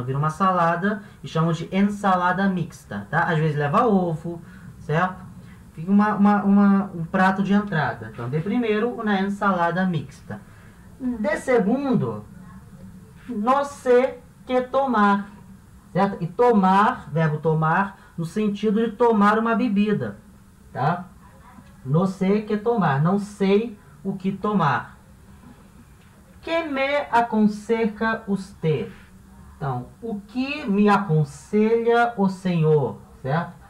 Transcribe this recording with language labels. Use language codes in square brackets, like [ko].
[pt] Então vira uma salada e chamam de ensalada mixta, tá? Às vezes leva ovo, certo? Fica um prato de entrada. Então, de primeiro, uma ensalada mixta. [es] De segundo, no sé que tomar. [pt] Certo? E tomar, verbo tomar, no sentido de tomar uma bebida. Tá? [es] No sé que tomar. [pt] Não sei o que tomar. [es] Que me aconseja usted? [pt] Então, o que me aconselha o senhor? Certo?